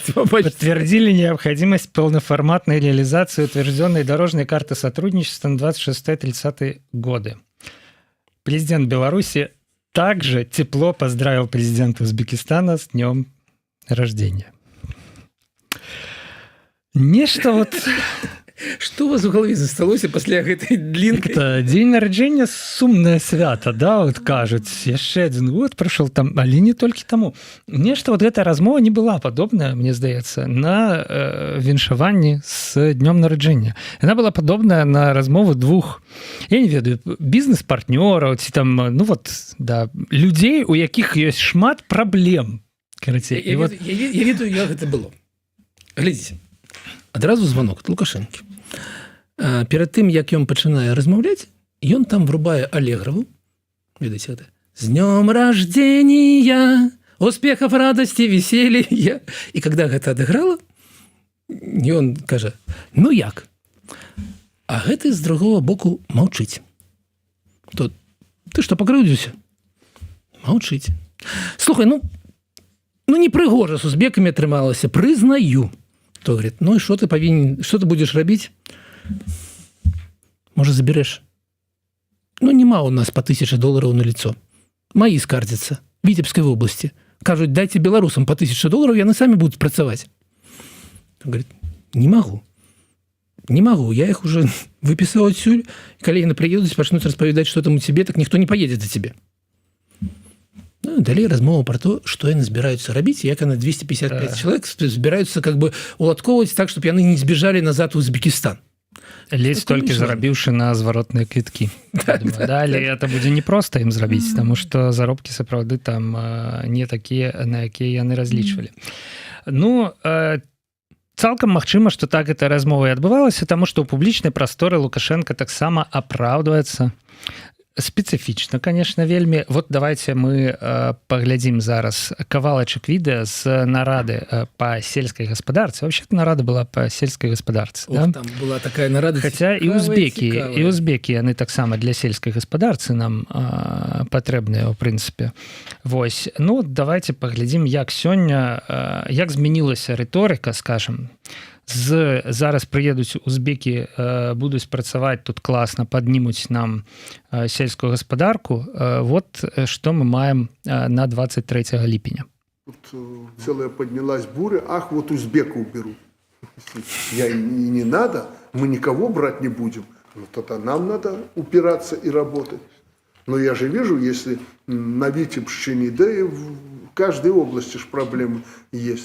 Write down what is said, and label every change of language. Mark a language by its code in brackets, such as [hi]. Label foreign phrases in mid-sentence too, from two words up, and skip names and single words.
[ru] Подтвердили необходимость полноформатной реализации утвержденной дорожной карты сотрудничества на 26-30 годы. Президент Беларуси также тепло поздравил президента Узбекистана с днем рождения. Нечто вот... Что у вас в голове [be] засталося пасля гэтай [ru] длинной? [be] Это день нараджэння сумнае свята, да, вот кажуць, яшчэ адзін год прайшоў там, але не толькі таму. Нешта вот гэтая размова не была падобная, мне здаецца, на віншаванні з днём нараджэння. Яна была падобная на размову двух, я не ведаю, бізнес-партнёраў ці там, ну вот, да, людзей, у якіх ёсць шмат праблем. Карацей, Я ведаю, як гэта было. Глядзіце. Адразу звонок ад Лукашэнкі. Перад тым, як ён пачынае размаўляць, ён там врубае Алеграву. Ведаеце гэта? [ru] С днём рождения, успехов, радости, веселья. И когда [be] гэта адыграла, ён кажа: ну як? А гэты з другого боку маўчыць. То ты што, пакрыўдзіўся? Маўчыць. Слухай, ну непрыгожа з узбекамі атрымалася, прызнаю. [ru] То говорит: ну и что ты повинен, что ты будешь робить? Может, заберешь? Ну, нема у нас по $1000 на лицо. Мои скардзятся в Витебской области. Кажут: дайте белорусам по $1000, и они сами будут працаваць. Он говорит: не могу. Не могу. Я их уже выписал отсюль. Коллеги приедут, начнут распавядаць, что там у тебе, так никто не поедет за тебе. [be] Ну, далей размова [ru] про то, [be] што яны збіраюцца рабіць, як яны 255 чалавек збіраюцца [ru] как бы [be] уладкоўваць [ru] так, чтобы [be] яны не збежалі назад у Узбекистан. Ледзь толькі зарабіўшы на зваротныя квіткі. Але это будзе непроста ім зрабіць, таму што заробкі сапраўды там не такія, на якія яны разлічвалі. Ну, цалкам магчыма, што так эта размова і адбывалася, таму што ў публічнай прасторы Лукашенко таксама апраўдваецца спецыфічна, конечно, вельмі. [ru] Вот давайте мы [be] паглядзім зараз кавалачак відэа з нарады па сельскай гаспадарцы. Вообще-то нарада была па сельскай гаспадарцы. Да? Там была такая нарада. Хаця і узбекі, яны таксама для сельскай гаспадарцы нам патрэбныя, ў прынцыпе. Вось. Ну, давайте паглядзім, як сёння, як змянілася рыторыка, скажем. Зараз прыедуць узбекі, будуць працаваць тут класна, паднімуць нам сельскую гаспадарку. Вот што мы маем на 23 ліпеня. [ru] Тут целая поднялась буря: ах, вот узбеков берут. Я не надо, мы никого брать не будем. Ну, тогда нам надо упираться и работать. Но я же вижу, если на Витебщине, да и в каждой области ж проблемы есть.